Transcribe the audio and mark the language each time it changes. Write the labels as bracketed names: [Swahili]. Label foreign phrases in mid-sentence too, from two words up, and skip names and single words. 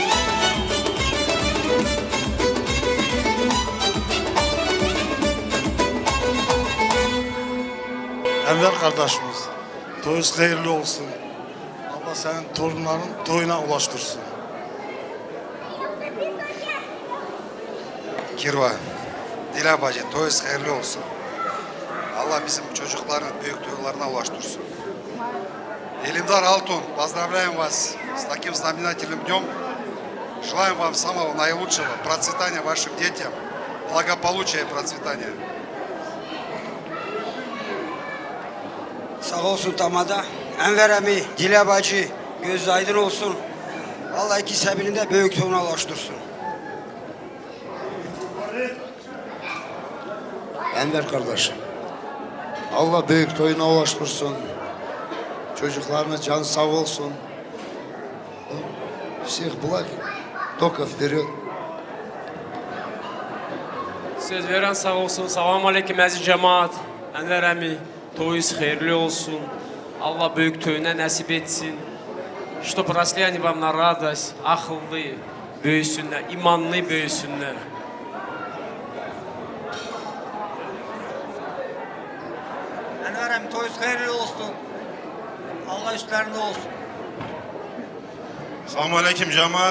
[Turkish] Enver kardeşimiz, toyunuz hayırlı olsun. Allah senin torunların toyuna ulaştırsın. Kirva, Dila bacı, toyunuz hayırlı olsun. Allah bizim çocukların büyük duygularına ulaştırsın. [Russian] Элимдар Алтун, поздравляем вас с таким знаменательным днем. Желаем вам самого наилучшего, процветания вашим детям, благополучия и процветания. [Turkish] Sağ olsun tamada. Enver emi, Dile bacı, gözü aydın olsun. Allah ikisi birinde büyük toyuna ulaştırsın. Enver kardeşim, Allah büyük toyuna ulaştırsın. Çocuklarına can sağ olsun. [Russian] Всех благ, только вперед. [Turkish] Söz veren sağ olsun. Selamun aleyküm aziz cemaat. Enver emi, toyunuz hayırlı olsun. Allah büyük toyuna nasip etsin. [Russian] Чтоб росли они вам на радость, [Turkish] akıllı büyüsünler, imanlı büyüsünler. Enver emi, toyunuz hayırlı olsun. Allah üstlerinde olsun. Selamun aleyküm cemaat.